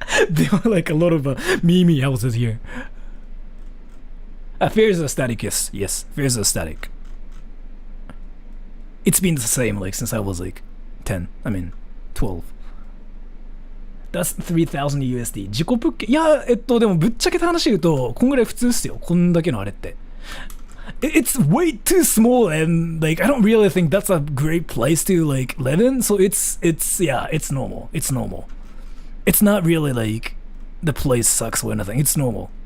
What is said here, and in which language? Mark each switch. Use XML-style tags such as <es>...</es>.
<en>There are like a lot of meme houses here. Fares are static, yes. Fares are static. It's been the same like since I was like 12. That's 3000 USD.</en> <ja>自己物件、いや、でもぶっちゃけた話言うと、こんぐらい普通っすよ。こんだけのあれって。</ja> <en>It's way too small and like I don't really think that's a great place to like live in. So it's normal. It's normal. It's not really like the place sucks or anything. It's normal.</en>